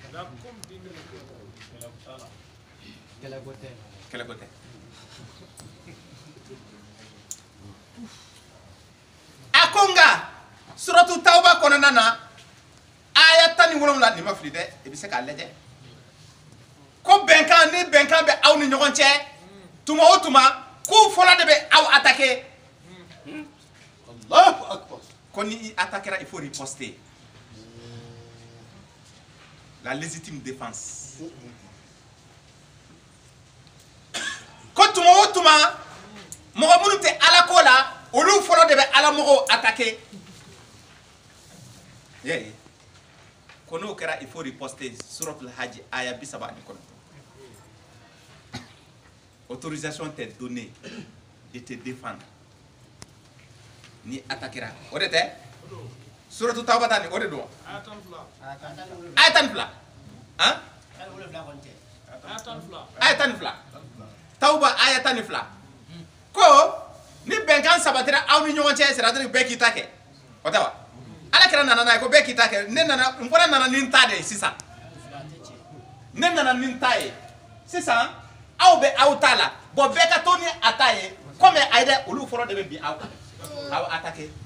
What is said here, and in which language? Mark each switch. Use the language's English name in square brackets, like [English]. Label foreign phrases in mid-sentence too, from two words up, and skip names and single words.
[Bambara] kɛlɛko tɛ a ko nka suratu tawba kɔnɔna na aya 17 nin ma fili dɛ i bɛ se k'a lajɛ ko bɛnkan ni bɛnkan bɛ aw ni ɲɔgɔn cɛ tuma o tuma k'u fɔlɔ de bɛ aw attaquer [Arabic] الله أكبر. [Bambara] ko ni i attaquera [French] il faut riposter la légitime défense [Bambara] ko tuma o tuma mɔgɔ minnu tɛ ala ko la olu fɔlɔ de bɛ ala mɔgɔw attaquer yeyi ko n'o kɛra [French] il faut riposter [Bambara] suratul hajj aya 39 [French] autorisation t'est donnée de te défendre [Bambara] ni attaquera o de tɛ suratul tawba ta ni o de don aya 12 han aya 12 tawba aya 12 ko ni bɛnkan sabatira aw ni ɲɔgɔn cɛ c'est-à-dire bɛɛ k'i ta kɛ o tɛ wa ala kɛra nana n'a ye ko bɛɛ k'i ta kɛ ne nana n fana nana ni n ta de ye sisan ne nana ni n ta ye sisan aw bɛ aw ta la bon bɛɛ ka to ni a ta ye comme a ye dɛ olu fɔlɔ de bɛ bin aw kan aw attaquer